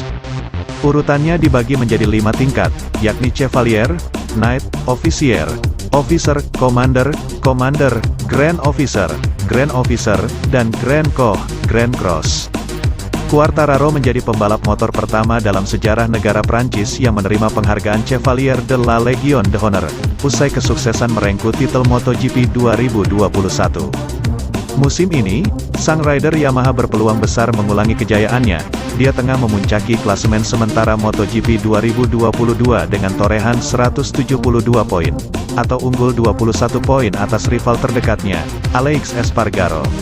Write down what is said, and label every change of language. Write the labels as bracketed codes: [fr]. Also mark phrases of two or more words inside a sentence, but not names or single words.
[id] Urutannya dibagi menjadi 5 tingkat, yakni Chevalier, Knight, Officier, [en] Officer, Commander, Commander, Grand Officer, Grand Officer, [id] dan [fr] Grand Croix, [en] Grand Cross. [id] Quartararo menjadi pembalap motor pertama dalam sejarah negara Prancis yang menerima penghargaan Chevalier de la Légion d'Honneur, usai kesuksesan merengkuh titel MotoGP 2021. Musim ini, sang rider Yamaha berpeluang besar mengulangi kejayaannya. Dia tengah memuncaki klasemen sementara MotoGP 2022 dengan torehan 172 poin, atau unggul 21 poin atas rival terdekatnya, Aleix Espargaro.